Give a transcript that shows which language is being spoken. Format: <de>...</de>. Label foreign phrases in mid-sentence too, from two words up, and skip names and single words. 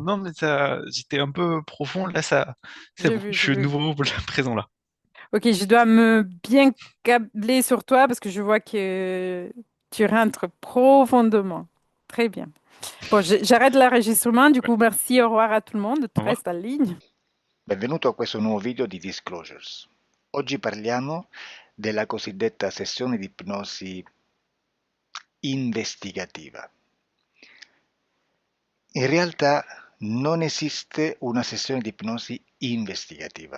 <fr>Non, mais ça, j'étais un peu profond. Là, ça, c'est J'ai bon. vu, Je j'ai suis de vu. nouveau présent là. Ok, je dois me bien câbler sur toi parce que je vois que tu rentres profondément. Très bien. Bon, j'arrête l'enregistrement. Du Ouais. coup, merci, au revoir à tout le monde. Au Tu revoir. restes en ligne.</fr> <it>Benvenuto a questo nuovo video di Disclosures. Oggi parliamo della cosiddetta sessione di ipnosi investigativa. In realtà non esiste una sessione di ipnosi investigativa.</it>